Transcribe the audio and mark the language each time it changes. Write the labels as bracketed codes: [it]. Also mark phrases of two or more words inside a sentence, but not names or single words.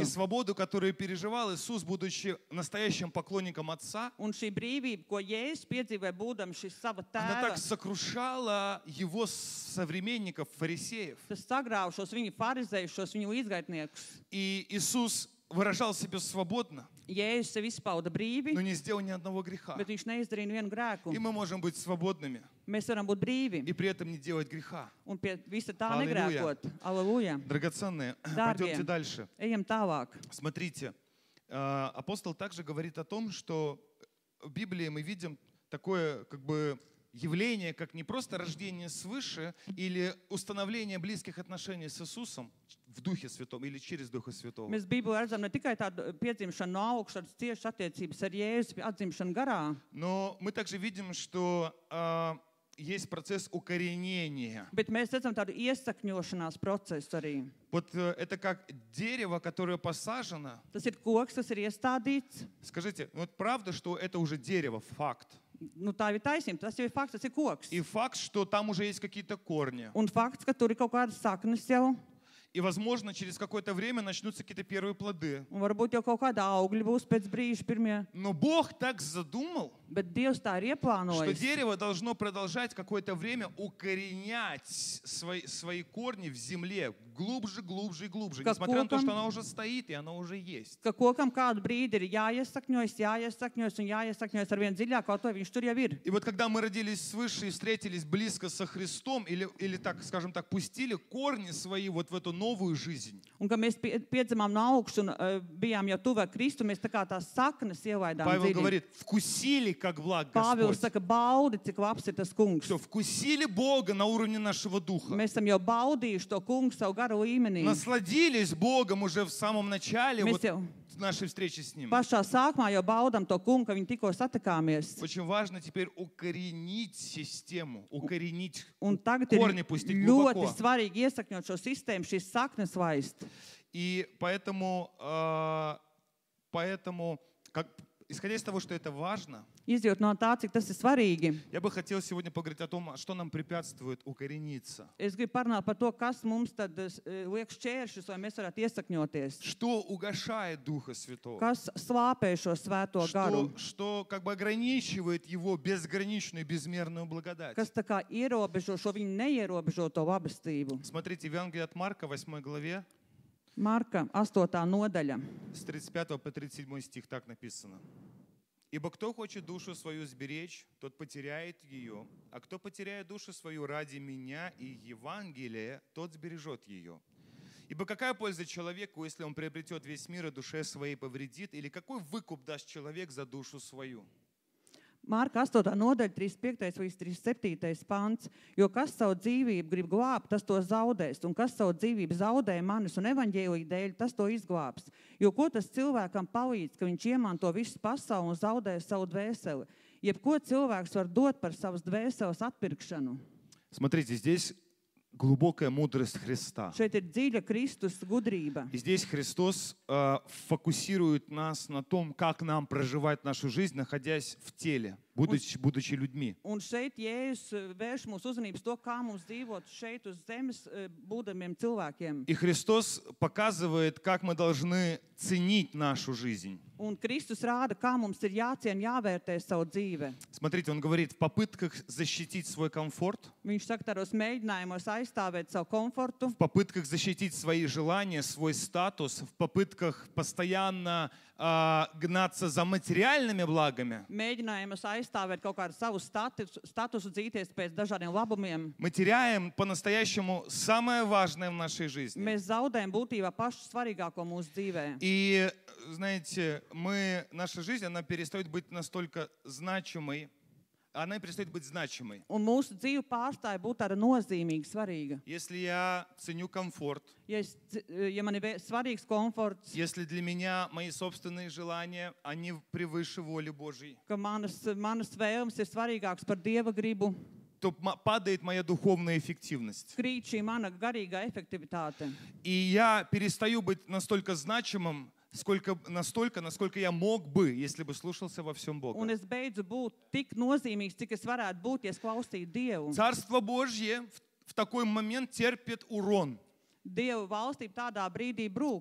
[ru] И свободу, которую переживал Иисус, будучи настоящим поклонником Отца, [lv] Un šī brīvība, ko Jēzus piedzīvoja, būdams šis sava [ru] она [lv] tēva, [ru] так сокрушала его современников, фарисеев. [lv] tas sagrāva šos viņu farizējus, šos viņu līdzgaitniekus. [ru] И Иисус выражал себя свободно, [lv] Jēzus sev izpauda brīvi, [ru] но не сделал ни одного греха. [lv] bet viņš neizdarīja nevienu grēku. [ru] И мы можем быть свободными [lv] Mēs varam būt brīvi [ru] и при этом не делать греха. [lv] un pie visa tā Halleluja. negrēkot. Aleluja! [ru] Драгоценные, Дорогие. пойдемте дальше. [lv] Ejam tālāk. [ru] Смотрите, апостол также говорит о том, что в Библии мы видим такое как бы явление, как не просто рождение свыше или установление близких отношений с Иисусом в Духе Святом или через Духа Святого. [lv] Mēs Bībelē redzam ne tikai tādu piedzimšanu no augšas, tiešas attiecības ar Jēzu, atzimšanu garā, [ru] Но мы также видим, что есть процесс укоренения. [lv] bet mēs redzam tādu iesakņošanās procesu arī. [ru] Вот это как дерево, которое посажено. [lv] Tas ir koks, kas ir iestādīts. [ru] Скажите, вот правда, что это уже дерево, факт? [lv] Nu, tā ir taisnība, tas jau ir fakts, tas ir koks. [ru] И факт, что там уже есть какие-то корни. [lv] Un fakts, ka tur ir kaut kādas saknes jau, [ru] И, возможно, через какое-то время начнутся какие-то первые плоды. [lv] un varbūt jau kaut kāda augļi būs pēc brīža pirmie. [ru] Но Бог так задумал, [lv] Bet Dievs tā ir [ru] что [lv] ieplānojis, [ru] дерево должно продолжать какое-то время укоренять свои корни в земле глубже, глубже и глубже. Как Несмотря на то, [lv] коком. [ru] что оно уже стоит и оно уже есть. [lv] ka kokam kādu brīdi ir jāiesakņojas un jāiesakņojas ar vien dziļāk, kaut to viņš tur jau ir. [ru] И вот когда мы родились свыше и встретились близко со Христом, или так, скажем так, пустили корни свои вот в эту новую жизнь, [lv] Un ka mēs piedzimām no augšas un bijām jau tuvāk Kristu, mēs tā kā tās saknes ielaidām [ru] Павел [lv] dziļi. [ru] говорит, вкусили, как благ [lv] Pāvils [ru] Господь. [lv] saka, baudi, cik labs ir tas kungs. [ru] Все, вкусили Бога на уровне нашего духа. [lv] Mēs esam jau baudījuši to kungu savu garu līmenī. [ru] Насладились Богом уже в самом начале, [lv] Mēs [ru] вот [lv] jau [ru] нашей встречи с Ним. [lv] Pašā sākumā jau baudam to kungu, ka viņi tikko satikāmies. [ru] Очень важно теперь укоренить систему, укоренить, [lv] Un tagad ir [ru] корни пустить [lv] ļoti [ru] глубоко. [lv] svarīgi iesakņot šo sistēmu, šīs saknes vaist. [ru] И поэтому, исходя из того, что это важно, [lv] Izjūt no tā, cik tas ir svarīgi. [ru] я бы хотел сегодня поговорить о том, что нам препятствует укорениться. [lv] Es gribu parunāt par to, kas mums tad liek šķēršus, lai mēs varētu iesakņoties. [ru] Что угошает Духа Святого? [lv] Kas slāpē šo svēto garu? [ru] Что как бы ограничивает Его безграничную, безмерную благодать? [lv] Kas tā kā ierobežo šo viņu neierobežoto labestību? [ru] Смотрите, Евангелие от Марка, 8 главе, [lv] Marka 8. nodaļa. [ru] с 35 по 37 стих так написано. «Ибо кто хочет душу свою сберечь, тот потеряет ее, а кто потеряет душу свою ради меня и Евангелия, тот сбережет ее. Ибо какая польза человеку, если он приобретет весь мир и душе своей повредит, или какой выкуп даст человек за душу свою?» [lv] Marka 8. nodaļa, 35. līdz 37. pants. Jo kas savu dzīvību grib glābt, tas to zaudēs, un kas savu dzīvību zaudē manis un evaņģēlija dēļ, tas to izglābs. Jo ko tas cilvēkam palīdz, ka viņš iemanto visu pasauli un zaudē savu dvēseli? Jebko cilvēks var dot par savas dvēseles atpirkšanu. [ru] Смотрите, здесь глубокая мудрость Христа. [lv] Šeit ir dziļa Kristus gudrība. [ru] И здесь Христос фокусирует нас на том, как нам проживать нашу жизнь, находясь в теле, будучи людьми. [lv] Un šeit Jēzus vērš mūsu uzmanības to, kā mums dzīvot šeit uz zemes, būdamiem cilvēkiem. [ru] И Христос показывает, как мы должны ценить нашу жизнь. [lv] Un Kristus rāda, kā mums ir jāciena, jāvērtē savu dzīve. [ru] Смотрите, он говорит, в попытках защитить свой комфорт, [lv] Viņš saka, tādos mēģinājumos aizstāvēt savu komfortu, [ru] в попытках защитить свои желания, свой статус, в попытках постоянно гнаться за материальными благами. [lv] mēģinājumos aizstāvēt kaut kādu savu statusu, dzīties pēc dažādiem labumiem. [ru] Мы теряем по-настоящему самое важное в нашей жизни. [lv] Mēs zaudējam būtībā pašu svarīgāko mūsu dzīvē. [ru] И, знаете, наша жизнь, она перестает быть настолько значимой, она перестает быть значимой. [lv] Un mūsu dzīve pārstāja būt tāda nozīmīga, svarīga. [ru] Если я ценю комфорт, [lv] Ja man ir svarīgs komforts, [ru] если для меня мои собственные желания, они превыше воли Божьей, [lv] ka manas vēlmes ir svarīgākas par Dieva gribu, [ru] то падает моя духовная эффективность. [lv] krīt šī mana garīgā efektivitāte. [ru] И я перестаю быть настолько значимым, настолько, насколько я мог бы, если бы слушался во всем Бога. [lv] Un es beidzu būt tik nozīmīgs, cik es varētu būt, ja es klausītu Dievu. [ru] Царство Божье в такой момент терпит урон. [lv] Dieva valstība tādā brīdī brūk,